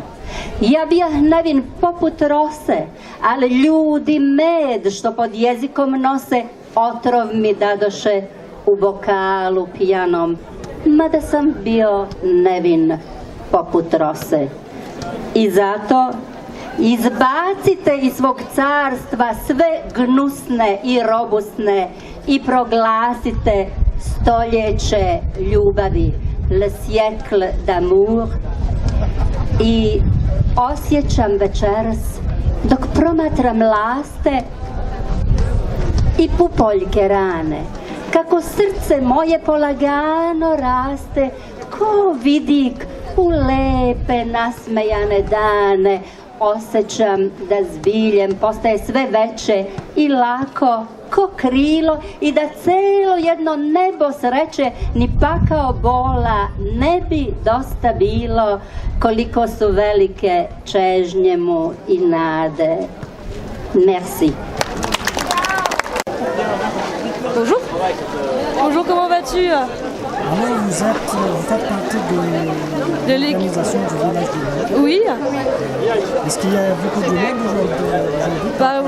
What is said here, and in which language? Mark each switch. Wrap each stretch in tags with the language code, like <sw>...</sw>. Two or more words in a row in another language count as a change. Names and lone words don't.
<hr>Ja bijah nevin poput rose, ali ljudi med što pod jezikom nose, otrov mi dadoše u bokalu pijanom, mada sam bio nevin poput rose. I zato izbacite iz svog carstva sve gnusne i robusne i proglasite stoljeće ljubavi,</hr> <fr>le siècle d'amour.</fr> <hr>I osjećam večeras, dok promatram laste i pupoljke rane, kako srce moje polagano raste, ko vidik u lepe nasmejane dane. Osjećam da zbiljem postaje sve veće i lako ko krilo i da celo jedno nebo sreće ni pakao bola ne bi dosta bilo, koliko su velike čežnje mu i nade.</hr> <fr>Merci. Bonjour. Bonjour, comment vas-tu? Alors vous faites partie de l'organisation du village du Lac. Oui. Est-ce qu'il y a beaucoup de monde aujourd'hui?</fr>